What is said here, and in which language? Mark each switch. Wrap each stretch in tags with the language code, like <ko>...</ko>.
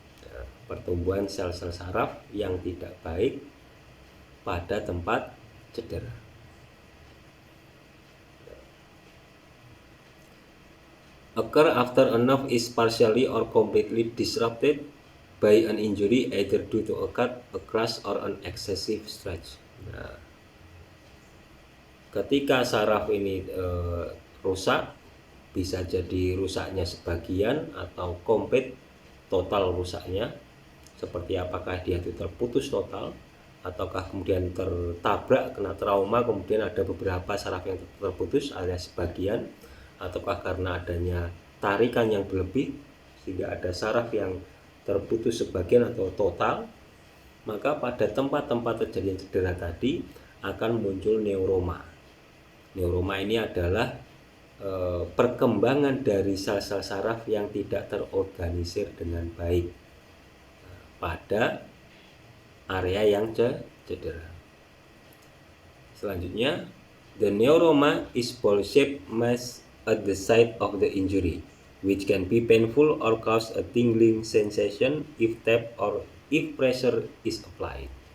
<id>Nah, pertumbuhan sel-sel saraf yang tidak baik pada tempat cedera.</id> <en>Occur after a nerve is partially or completely disrupted by an injury either due to a cut, a crash, or an excessive stretch.</en> <id>Nah, ketika saraf ini rusak, bisa jadi rusaknya sebagian atau komplit total rusaknya, seperti apakah dia itu terputus total ataukah kemudian tertabrak, kena trauma, kemudian ada beberapa saraf yang terputus alias sebagian, ataukah karena adanya tarikan yang berlebih sehingga ada saraf yang terputus sebagian atau total. Maka pada tempat-tempat terjadinya cedera tadi akan muncul neuroma. Neuroma ini adalah perkembangan dari sel-sel saraf yang tidak terorganisir dengan baik pada area yang cedera. Selanjutnya,</id> <en>the neuroma is ball-shaped mass at the site of the injury, which can be painful or cause a tingling sensation if tapped or if pressure is applied.</en>